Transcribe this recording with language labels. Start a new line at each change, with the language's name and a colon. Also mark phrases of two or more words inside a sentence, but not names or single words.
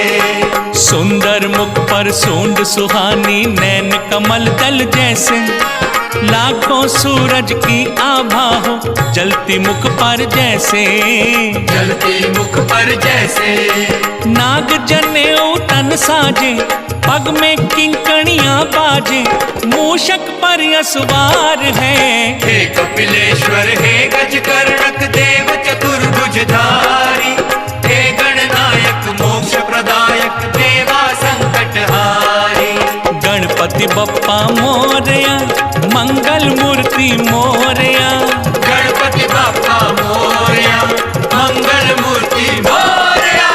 Hindi: सुंदर मुख पर सूंड सुहानी, नैन कमल दल जैसे, लाखों सूरज की आभा हो जलती मुख पर जैसे, जलती मुख पर जैसे। नाग जनेऊ तन साजे पग में किंकणियां बाजे, मूषक पर असवार है। हे कपिलेश्वर हे गजकर्णक देव चतुर्भुजधारी, हे गणनायक मोक्ष प्रदायक देवा संकटहारी।
Marathi: गणपति बप्पा मोरया मंगल मूर्ति मोरया, गणपति बाप्पा मोरया मंगल मूर्ति मोरया।